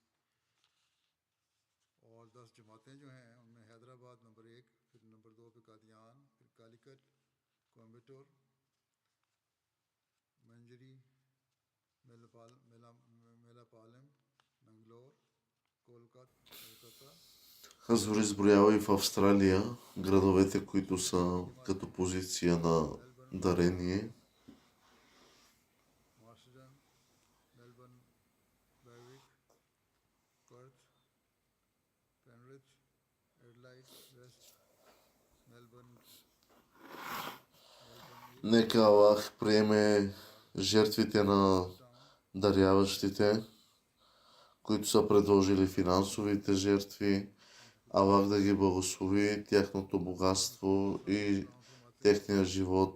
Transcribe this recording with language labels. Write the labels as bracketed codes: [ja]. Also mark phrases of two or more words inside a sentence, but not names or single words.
[hi] और 10 जमातें जो हैं उनमें हैदराबाद नंबर 1, फिर नंबर 2 पे कादियान, फिर कालीकट, कोयम्बटूर, मंजरी, मेलापालम, मंगलोर, कोलकाता। [bg] Азор изброява и в Австралия градовете, които са като позиция на дарение. [hi] मार्सडन, मेलबर्न, बैरविक, पर्थ, पेनरिथ, एडलाइड वेस्ट, मेलबर्न, [bg] Нека Аллах приеме жертвите на даряващите, които са предложили финансовите жертви, Аллах да ги благослови, тяхното богатство и техния живот.